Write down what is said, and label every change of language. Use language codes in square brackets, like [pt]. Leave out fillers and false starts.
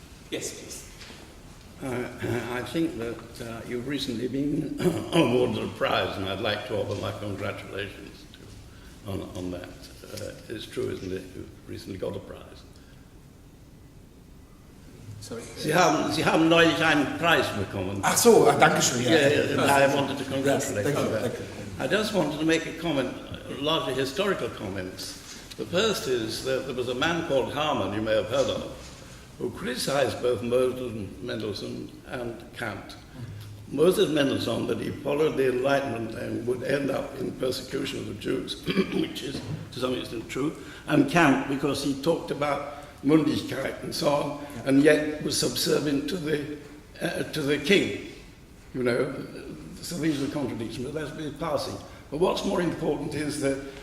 [en] Yes, please. I think that you've recently been awarded a prize, and I'd like to offer my congratulations on that. It's true, isn't it? You recently got a prize. Sorry. [de] Sie haben neulich einen Preis bekommen. Ach so, danke schön. [en] Yeah, I wanted to congratulate Yes, you. thank you. I just wanted to make a comment, largely historical comments. The first is that there was a man called Hamann, you may have heard of, who criticized both Mendelssohn and Kant. Moses Mendelssohn, that he followed the Enlightenment and would end up in persecution of the Jews, which is to some extent true, and Kant, because he talked about Mundigkeit and so on, and yet was subservient to the king, you know. So these are contradictions, but that's been passing. But what's more important is that